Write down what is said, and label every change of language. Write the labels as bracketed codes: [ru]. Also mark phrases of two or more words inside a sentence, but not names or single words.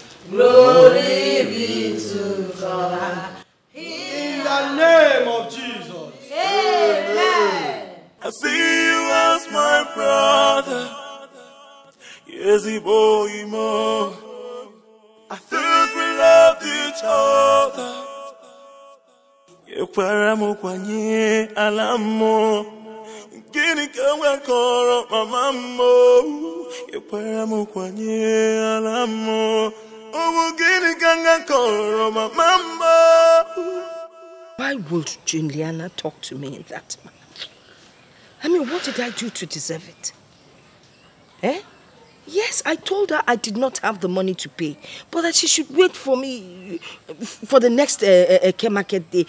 [en] Glory be to God. In the name of Jesus. Amen. I see you as my brother. Yes, boy, more. I thought we loved each other. Yekwaramu kwanye alamo. Gini kawa koro mamamo. Yekwaramu kwanye alamo. Omu gini kanga koro mamamo. Why would Juliana talk to me in that manner? I mean, what did I do to deserve it? Eh? Yes, I told her I did not have the money to pay, but that she should wait for me for the next market day.